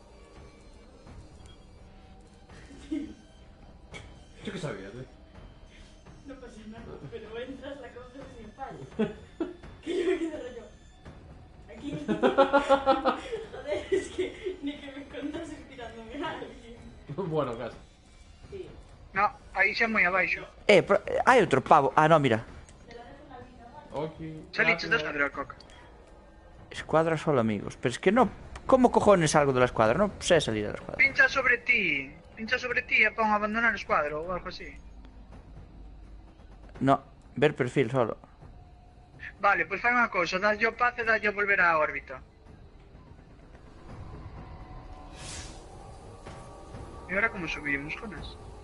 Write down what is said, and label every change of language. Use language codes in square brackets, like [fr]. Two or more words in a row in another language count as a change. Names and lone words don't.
[es] Yo qué sabía, tío. No pasa nada, pero entras, la coges sin fallo. Que yo me quedo rollo. Aquí. Joder, es que ni que me contases tirándome a alguien. Bueno, casi. Sí. No, [gl] aí xa moi abaixo. Hai outro pavo. Ah, no, mira. Okay. Saliches da escuadra, Coca. [es] Escuadra solo amigos. Pero es que no. ¿Cómo cojones salgo de la escuadra? No sé salir de la escuadra. [gl] Pincha sobre ti. Pincha sobre ti e pon abandonar o escuadro ou algo así. [es] No, ver perfil solo. [gl] Vale, pois fai unha cousa, dalle o paz e dalle a volver á órbita. E agora como subimos con eso?